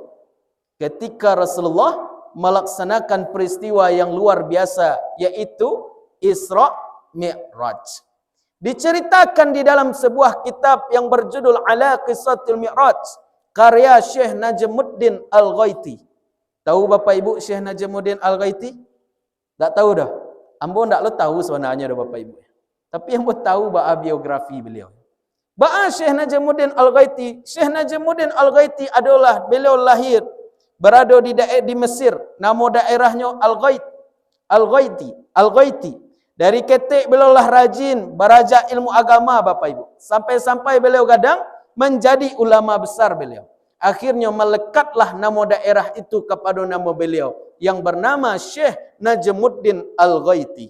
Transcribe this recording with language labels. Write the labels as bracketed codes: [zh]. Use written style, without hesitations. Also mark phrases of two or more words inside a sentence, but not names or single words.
[id] Ketika Rasulullah melaksanakan peristiwa yang luar biasa, yaitu Isra Mi'raj. Diceritakan di dalam sebuah kitab yang berjudul Ala Qisatil Mi'raj, karya Syekh Najmuddin Al-Ghaiti. Tahu Bapak Ibu Syekh Najmuddin Al-Ghaiti? Tak tahu dah. [min] Ambo tak lo tahu sebenarnya dah Bapak Ibu. [id] Tapi ambo tahu bah biografi beliau. Bah Syekh Najmuddin Al-Ghaiti. Syekh Najmuddin Al-Ghaiti adalah beliau lahir berada di Mesir. Nama daerahnya Al-Ghaiti. Dari ketik beliau lah rajin belajar ilmu agama Bapak Ibu. Sampai-sampai beliau kadang menjadi ulama besar beliau. Akhirnya melekatlah nama daerah itu kepada nama beliau yang bernama Syekh Najmuddin Al-Ghaiti.